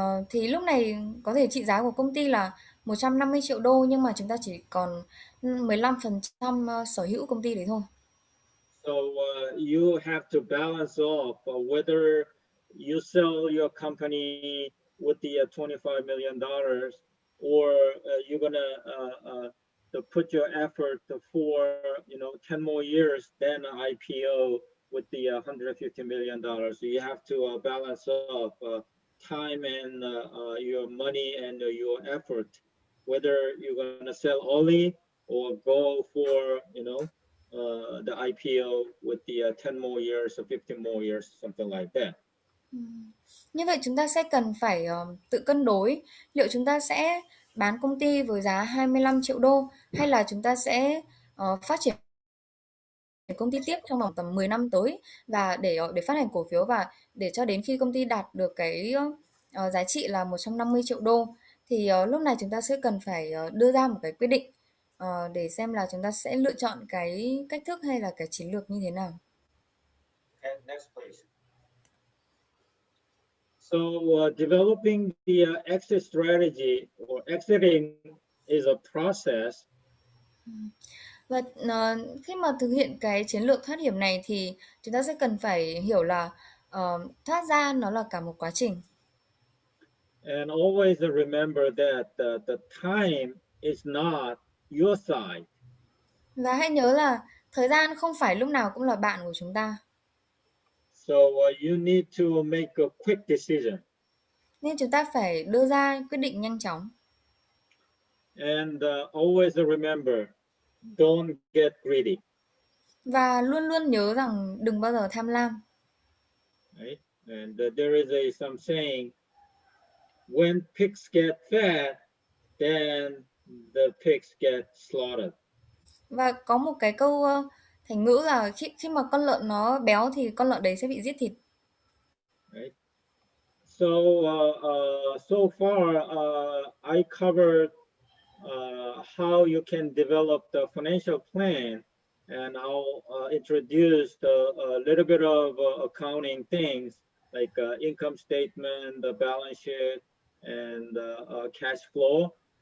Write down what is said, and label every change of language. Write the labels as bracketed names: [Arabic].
[Vietnamese] Thì lúc này có thể trị giá của công ty là 150 triệu đô, nhưng mà chúng ta chỉ còn 15% sở hữu công ty đấy thôi. [English] So you have to balance off whether you sell your company with the $25 million, or you're gonna to put your effort for 10 more years, then IPO with the $150 million. So you have to balance off time and your money and your effort, whether you're gonna sell early or go for the IPO with the 10 more years or 15 more years, something like that. [Vietnamese] Như vậy chúng ta sẽ cần phải tự cân đối liệu chúng ta sẽ bán công ty với giá 25 triệu đô hay là chúng ta sẽ phát triển công ty tiếp trong vòng tầm 10 năm tới, và để phát hành cổ phiếu, và để cho đến khi công ty đạt được cái giá trị là 150 triệu đô thì lúc này chúng ta sẽ cần phải đưa ra một cái quyết định để xem là chúng ta sẽ lựa chọn cái cách thức hay là cái chiến lược như thế nào. [English] Okay, next please. So developing the exit strategy or exiting is a process. [Vietnamese] Và khi mà thực hiện cái chiến lược thoát hiểm này thì chúng ta sẽ cần phải hiểu là thoát ra nó là cả một quá trình. [English] And always remember that the time is not your side. [Vietnamese] Và hãy nhớ là thời gian không phải lúc nào cũng là bạn của chúng ta. [English] So you need to make a quick decision. [Vietnamese] Nên chúng ta phải đưa ra quyết định nhanh chóng. [English] And always remember, don't get greedy. [Vietnamese] Và luôn luôn nhớ rằng đừng bao giờ tham lam. [English] Right? And there is some saying, when pigs get fat, then the pigs get slaughtered. [Vietnamese] Và có một cái câu thành ngữ là khi mà con lợn nó béo thì con lợn đấy sẽ bị giết thịt. [English] Right? So so far I covered how you can develop the financial plan, and I'll introduce a little bit of accounting things like income statement, the balance sheet, and cash flow.